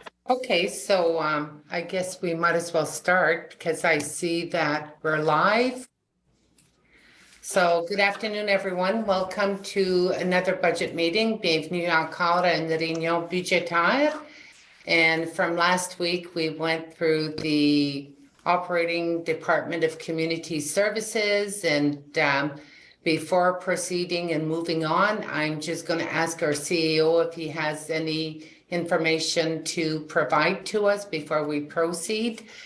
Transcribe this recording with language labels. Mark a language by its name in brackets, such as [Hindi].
[English] Okay, so I guess we might as well start because I see that we're live. So good afternoon, everyone. Welcome to another budget meeting. [French] Bienvenue encore à une réunion budgétaire. [English] And from last week, we went through the operating Department of Community Services. And before proceeding and moving on, I'm just going to ask our CEO if he has any information to provide to us before we proceed.